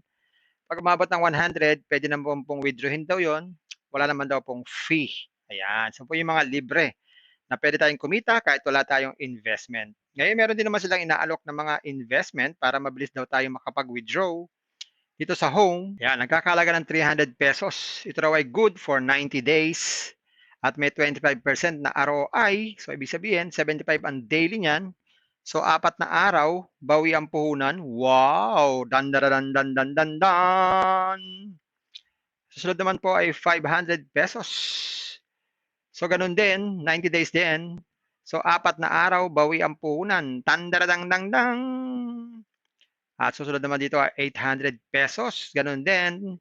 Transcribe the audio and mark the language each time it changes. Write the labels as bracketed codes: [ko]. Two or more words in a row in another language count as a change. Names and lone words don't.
[tl] Pag umabot ng 100, pwede naman pong withdrawin daw yon. Wala naman daw pong fee. Ayan. So po yung mga libre na pwede tayong kumita kahit wala tayong investment. Ngayon, meron din naman silang inaalok ng mga investment para mabilis daw tayo makapag-withdraw. Dito sa home, yan, nagkakalaga ng 300 pesos. Ito raw ay [en] good for 90 days [tl] at may 25% na ROI. So, ibig sabihin, 75 ang daily niyan. So, 4 na araw, bawi ang puhunan. Wow! Dan, dan, dan, dan, dan, dan. Susunod naman po ay 500 pesos. So, ganun din, 90 days din. So, 4 na araw, bawi ang puhunan. Tandaradang dang dang. At susunod naman dito ay 800 pesos. Ganun din.